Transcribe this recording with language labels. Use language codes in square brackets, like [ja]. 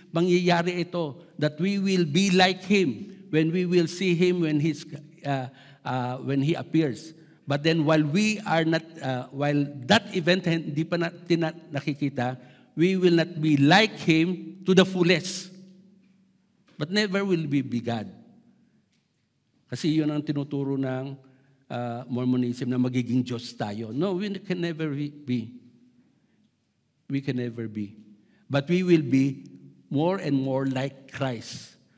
[tl] Mangyayari ito, [en] that we will be like Him when we will see Him when He appears. But then while while that event [tl] hindi pa natin nakikita, [en] we will not be like Him to the fullest. But never will we be God. [tl] Kasi yun ang tinuturo ng Mormonism na magiging Diyos tayo. [en] No, we can never be. We can never be. But we will be more and more like Christ.